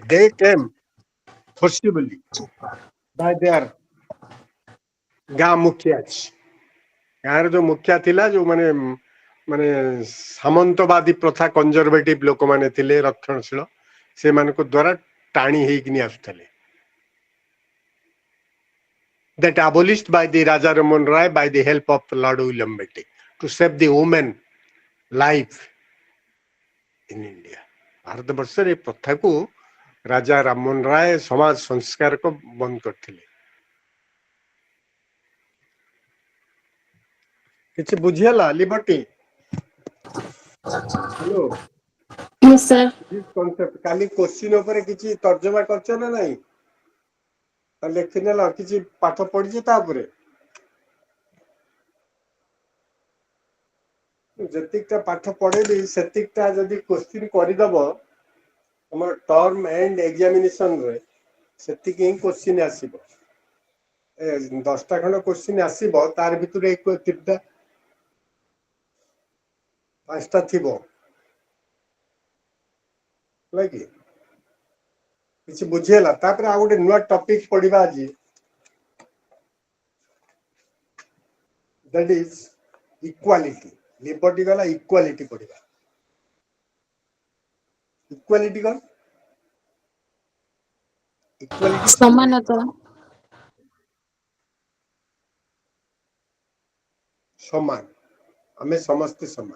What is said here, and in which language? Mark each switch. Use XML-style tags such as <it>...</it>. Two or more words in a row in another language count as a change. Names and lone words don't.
<en>they came forcibly by their</en> <or>ଗାଁ ମୁଖିଆ ଅଛି। ଗାଁର ଯୋଉ ମୁଖିଆ ଥିଲା ଯୋଉମାନେ ମାନେ ସାମନ୍ତବାଦୀ ପ୍ରଥା କନଜରଭେଟିଭ ଲୋକମାନେ ଥିଲେ ରକ୍ଷଣଶୀଳ ସେମାନଙ୍କ ଦ୍ଵାରା ଟାଣି ହେଇକିନି ଆସୁଥିଲେ।</or> <en>that abolished by the Raja Raman Rai by the help of Lord William Bentinck to save the women life in India.</en> <or>ଭାରତ ବର୍ଷରେ ଏ ପ୍ରଥାକୁ ରାଜା ରାମମୋହନ ରାୟ ସମାଜ ସଂସ୍କାରକ ବନ୍ଦ କରିଥିଲେ। କିଛି ବୁଝିହେଲା ଲିବର୍ଟି? ହ୍ୟାଲୋ</or> <en>yes sir.</en> <or>କନସେପ୍ଟ କାଲି କୋଶ୍ଚିନ୍ ଉପରେ କିଛି ତର୍ଜମା କରିଛ ନା ନାଇଁ? ଲେଖିନେଲ କିଛି ପାଠ ପଢିଛ ତା ଉପରେ? ଯେତିକିଟା ପାଠ ପଢେଇଲି ସେତିକିଟା ଯଦି କୋଶ୍ଚିନ୍ କରିଦବ ତମର</or> <en>term end examination</en> <or>ସେତିକି ହିଁ କୋଶ୍ଚିନ୍ ଆସିବ। 10ଟା ଖଣ୍ଡ କୋଶ୍ଚିନ୍ ଆସିବ ତାର ଭିତରୁ ତିନିଟା 5ଟା ଥିବ ହେଲା କି? କିଛି ବୁଝି ହେଲା। ତାପରେ ଆଉ ଗୋଟେ ନୂଆ ଟପିକ ପଢିବା ଆଜି</or> <en>that is equality।</en> <or>ଲିବର୍ଟି ଗଲା ଇକ୍ୱାଲିଟି ପଢିବା। ଇକ୍ୱାଲିଟି କଣ? ଇକ୍ୱାଲିଟି समानता। ସମାନ। ଆମେ ସମସ୍ତେ ସମାନ।</or>